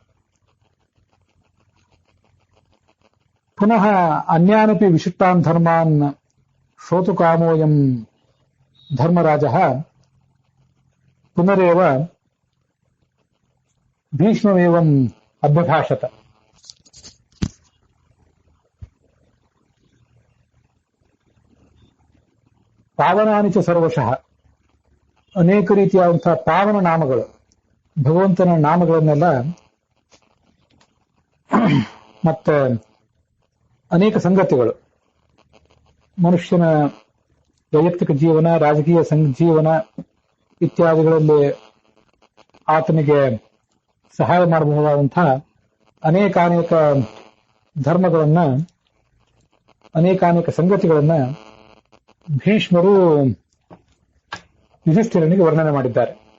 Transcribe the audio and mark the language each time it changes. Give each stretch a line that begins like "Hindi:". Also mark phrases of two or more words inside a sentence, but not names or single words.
Sanskrit: ಪುನಃ ಅನ್ಯಾನಪಿ ವಿಶಿಷ್ಟಾನ್ ಧರ್ಮಾನ್ ಶ್ರೋತುಕಾಮೋಯಂ ಧರ್ಮರಾಜಃ ಪುನರೇವ ಭೀಷ್ಮಮೇವಂ ಅಭ್ಯಭಾಷತ. ಪಾವನಾನಿ ಚ ಸರ್ವಶಃ
Kannada: ಅನೇಕ ರೀತಿಯಾದಂತಹ ಪಾವನ ನಾಮಗಳು, ಭಗವಂತನ ನಾಮಗಳನ್ನೆಲ್ಲ ಮತ್ತೆ ಅನೇಕ ಸಂಗತಿಗಳು, ಮನುಷ್ಯನ ವೈಯಕ್ತಿಕ ಜೀವನ, ರಾಜಕೀಯ ಜೀವನ ಇತ್ಯಾದಿಗಳಲ್ಲಿ ಆತನಿಗೆ ಸಹಾಯ ಮಾಡಬಹುದಾದಂತಹ ಅನೇಕಾನೇಕ ಧರ್ಮಗಳನ್ನ ಅನೇಕಾನೇಕ ಸಂಗತಿಗಳನ್ನ ಭೀಷ್ಮರು ಯುಧಿಷ್ಠಿರನಿಗೆ ವರ್ಣನೆ ಮಾಡಿದ್ದಾರೆ.